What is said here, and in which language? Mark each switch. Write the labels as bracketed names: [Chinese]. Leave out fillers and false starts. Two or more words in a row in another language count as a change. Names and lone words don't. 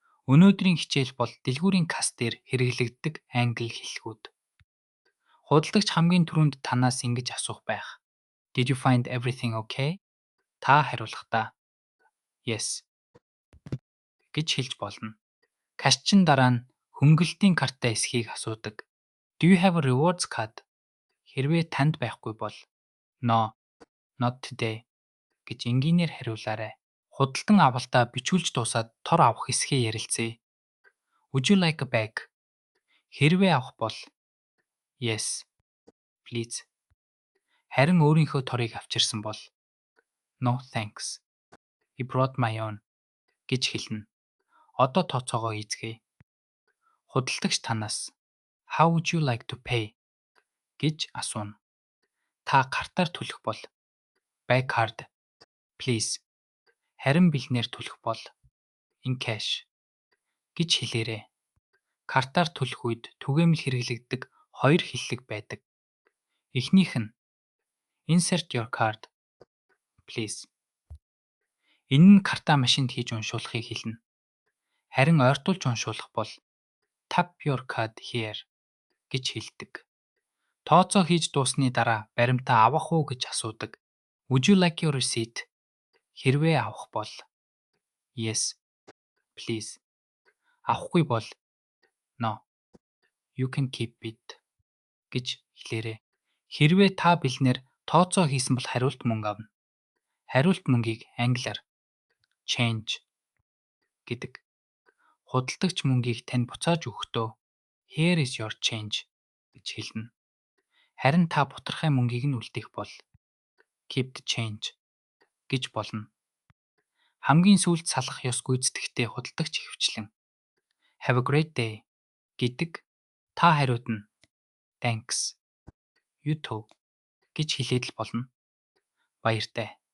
[Mongolian] Өнөөдрийн хичээл бол дэлгүүрийн каст дээр хэрэглэгддэг англи хэллэгүүд. Худалдагч хамгийн түрүүнд танаас ингэж асуух байх. [English] Did you find everything okay? [Mongolian] Та хариулахдаа Yes гэж хэлж болно. Кашчин дараа нь хөнгөлөлтийн карттай эсхийг асуудаг. [English] Do you have a rewards card? [Mongolian] Хэрвээ танд байхгүй бол [English] No, not today [Mongolian] гэж энгийнээр хариулаарай. Худалдан авалтаа бичүүлж дуусаад тор авах хэсгээ ярилцъя. [English] Would you like a bag? [Mongolian] Хэрвээ авах бол [English] Yes, please. [Mongolian] Харин өөрийнхөө торыг авчирсан бол [English] No, thanks. I brought my own [Mongolian] гэж хэлнэ. Одоо тооцоогоо хийцгээе. Худалдагч танаас [English] How would you like to pay [Mongolian] гэж асууна. Та картаар төлөх бол [English] By card, please. [Mongolian] Харин бэлнээр төлөх бол [English] In cash [Mongolian] гэж хэлээрэй. Картаар төлөх үед түгээмэл хэрэглэгддэг хоёр хэллэг байдаг. Эхнийх нь [English] Insert your card, please. [Mongolian] Энэ нь картаа машинд хийж уншуулахыг хэлнэ. Харин ойртуулж уншуулах бол [English] Tap your card here [Mongolian] гэж хэлдэг. Тооцоо хийж дуусны дараа баримтаа авах уу гэж асуудаг. [English] Would you like your receipt? [Mongolian] Хэрвээ авах бол [English] Yes, please. [Mongolian] Авахгүй бол [English] No, you can keep it [Mongolian] гэж хэлээрэй. Хэрвээ та бэлнээр тооцоо хийсэн бол хариулт мөнгө авна. Хариулт мөнгийг англиар change гэдэг. Худалдагч мөнгийг тань буцааж өгөхдөө [English] Here is your change [Mongolian] гэж хэлнэ. Харин та бутархай мөнгийг нь үлдээх бол [English] Keep the change [Mongolian] гэж болно. Хамгийн сүүлд салах ёс гүйцэтгэхдээ худалдагч ихэвчлэн [English] Have a great day [Mongolian] гэдэг. Та хариудна [English] Thanks, you too [Mongolian] гэж хэлээд л болно. Баяртай.